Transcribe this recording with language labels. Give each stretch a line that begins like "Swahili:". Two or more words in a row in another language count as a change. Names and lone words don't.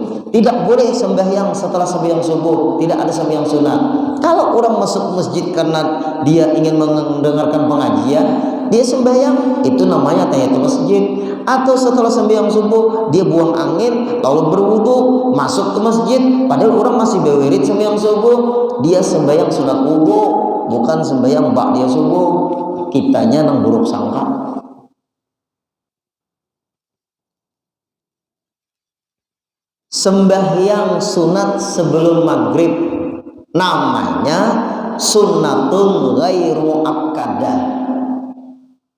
Indonesian: Tidak boleh sembahyang setelah sembahyang subuh, tidak ada sembahyang sunat. Kalau orang masuk masjid karena dia ingin mendengarkan pengajian, dia sembahyang, itu namanya
Arabic: تحية المسجد.
Indonesian: Atau setelah sembahyang subuh dia buang angin lalu berwudu masuk ke masjid, padahal orang masih bewirid sembahyang subuh, dia sembahyang sunat wudu, bukan sembahyang ba'diyah subuh. Kitanya nang buruk sangka. Sembahyang sunat sebelum maghrib namanya
Arabic: سنة غير مؤكدة.